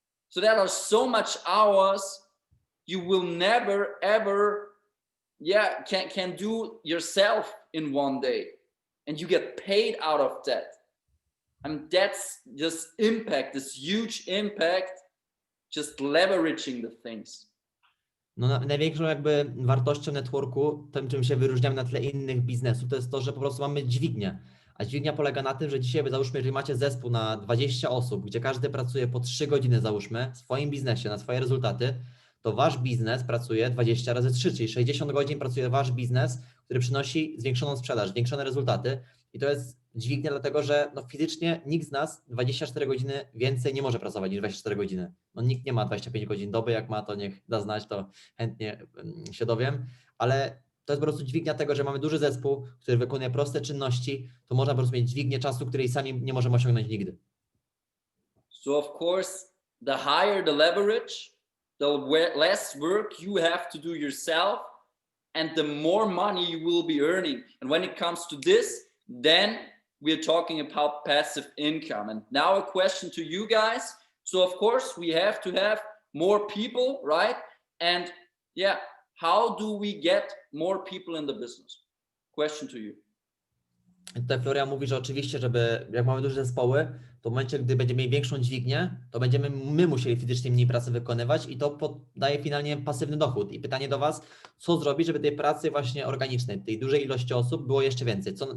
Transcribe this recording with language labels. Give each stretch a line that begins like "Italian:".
English: So that are so much hours you will never ever can do yourself in one day, and you get paid out of that. I mean, that's just impact, this huge impact, just leveraging the things.
Polish: No, największą jakby wartością networku, tym czym się wyróżniamy na tle innych biznesów, to jest to, że po prostu mamy dźwignię. A dźwignia polega na tym, że dzisiaj załóżmy, jeżeli macie zespół na 20 osób, gdzie każdy pracuje po 3 godziny załóżmy w swoim biznesie na swoje rezultaty, to wasz biznes pracuje 20 razy 3, czyli 60 godzin pracuje wasz biznes, który przynosi zwiększoną sprzedaż, zwiększone rezultaty i to jest dźwignię, dlatego że no, fizycznie nikt z nas 24 godziny więcej nie może pracować niż 24 godziny. No, nikt nie ma 25 godzin doby, jak ma, to niech da znać, to chętnie się dowiem, ale to jest po prostu dźwignia tego, że mamy duży zespół, który wykonuje proste czynności, to można po prostu mieć dźwignię czasu, której sami nie możemy osiągnąć nigdy.
English: So of course, the higher the leverage, the less work you have to do yourself, and the more money you will be earning. And when it comes to this, then we're talking about passive income. And now a question to you guys. So of course, we have to have more people, right? And yeah, how do we get more people in the business? Question to you.
Polish: Tutaj Florian mówi, że oczywiście, żeby jak mamy duże zespoły, to w momencie, gdy będziemy mieli większą dźwignię, to będziemy my musieli fizycznie mniej pracy wykonywać i to daje finalnie pasywny dochód. I pytanie do Was, co zrobić, żeby tej pracy właśnie organicznej, tej dużej ilości osób było jeszcze więcej?